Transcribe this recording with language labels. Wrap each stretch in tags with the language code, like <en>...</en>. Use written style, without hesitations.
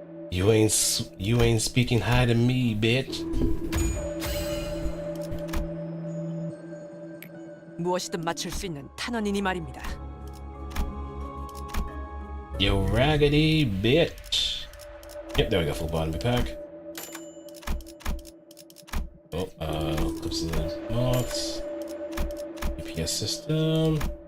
<en>You ain't speaking hi to me, bitch.</en> <ko>무엇이든 맞출 수 있는 탄원이니 말입니다.</ko> <en>You raggedy bitch. Yep, there we go. Full body pack. Oh, clips of the mods. UPS system.</en>